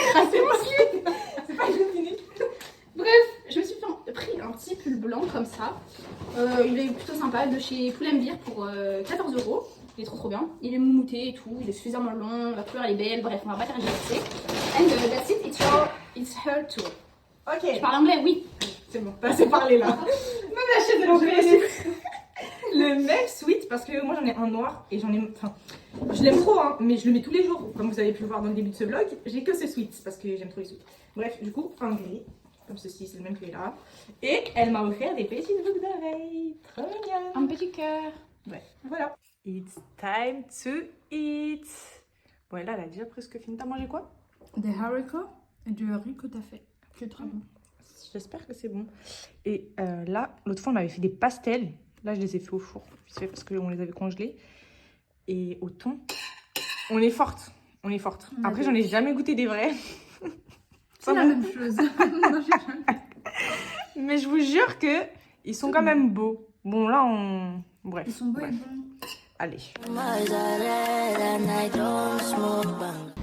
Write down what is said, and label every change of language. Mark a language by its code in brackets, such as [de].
[fr] C'est pas fini. Bref, je me suis pris un petit pull blanc comme ça. Il est plutôt sympa, de chez Pull&Bear pour 14 €. Il est trop bien. Il est moumouté et tout, il est suffisamment long, la couleur elle est belle, bref, on va pas tergiverser. [en] And that's it, it's her tour. Ok. [fr] Je parle anglais, oui. C'est bon, t'as assez parlé là. Même la chaise elle en fait. Le même sweat, parce que moi j'en ai un noir et j'en ai. Enfin, je l'aime trop, hein, mais je le mets tous les jours. Comme vous avez pu le voir dans le début de ce vlog, j'ai que ce sweat parce que j'aime trop les sweats. Bref, du coup, un gris, comme ceci, c'est le même que là. Et elle m'a offert des petites boucles d'oreilles. Trop mignon. Un petit cœur. Bref, voilà. [en] It's time to eat. [fr] Bon, et là, elle a déjà presque fini. T'as mangé quoi? Des haricots et du riz que t'as fait. C'est très bon. J'espère que c'est bon. Et là, l'autre fois, on avait fait des pastels. Là, je les ai fait au four, vite fait, parce qu'on les avait congelés. Et au thon, on est forte. On est forte. Après, j'en ai jamais goûté des vrais. C'est la même chose. Mais je vous jure que ils sont quand même beaux. Bon, là, on... Bref. Ils sont beaux bref. et bons. Allez. [en] My eyes are red and I don't smoke bang.